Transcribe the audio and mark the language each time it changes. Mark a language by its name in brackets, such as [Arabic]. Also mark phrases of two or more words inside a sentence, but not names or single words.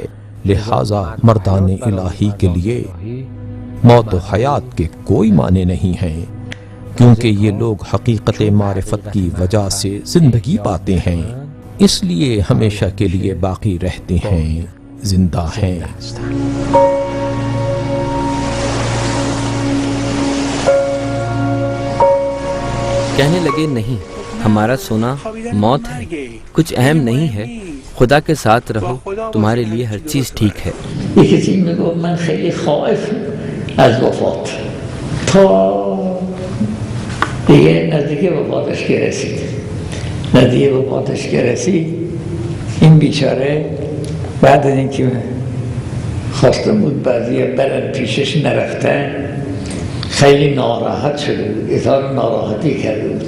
[Urdu] لہذا مردان الہی کے لیے موت و حیات کے کوئی معنی نہیں ہیں، کیونکہ یہ لوگ حقیقت معرفت کی وجہ سے زندگی پاتے ہیں، اس لیے ہمیشہ کے لیے باقی رہتے ہیں، زندہ ہیں۔ کہنے لگے نہیں، ہمارا سونا موت ہے، کچھ اہم نہیں ہے، خدا کے ساتھ رہو، تمہارے لیے ہر چیز ٹھیک ہے۔ [Persian] یکی چیز میگو من خیلی خائف از وفات تا دیگه نزدیک وفاتش که رسید، نزدیک وفاتش که رسید این بیچاره بعد از اینکه خواسته بود بعضی برن پیشش نرفتن خیلی ناراحت شده بود، اظهار ناراحتی کرده بود.